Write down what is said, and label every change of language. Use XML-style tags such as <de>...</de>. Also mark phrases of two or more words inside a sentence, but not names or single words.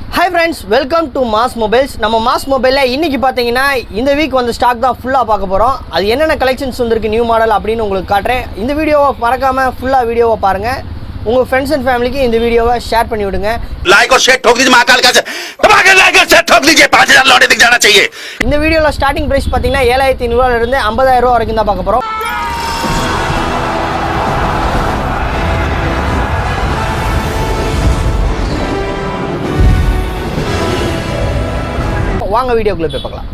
<en>Hi friends, welcome to Mass Mobiles.</en> <ta>நம்ம Mass Mobile இன்னைக்கு பாத்தீங்கன்னா இந்த வீக் வந்து ஸ்டாக் தான் ஃபுல்லா பார்க்க போறோம். அது என்னென்ன கலெக்ஷன்ஸ் வந்திருக்கு</ta> <en>new model</en> <ta>அப்படின்னு உங்களுக்கு காட்றேன். இந்த வீடியோவை மறக்காம ஃபுல்லா வீடியோவை பாருங்க. உங்க</ta> <en>friends and family</en> <ta>இந்த வீடியோவை ஷேர் பண்ணி விடுங்க.</ta> <hi>लाइक और शेयर ठोक दीजिए महाकाल का दबाकर लाइक और शेयर ठोक दीजिए 5000 लौटे दिख जाना चाहिए.</hi> <ta>இந்த வீடியோல</ta> <en>starting price</en> <ta>பாத்தீங்கன்னா 7500 ரூபாயில இருந்து 50000 ரூபாய் வரைக்கும் தான் பார்க்க போறோம். வாங்க வீடியோக்குள்ள போய் பார்க்கலாம்.</ta>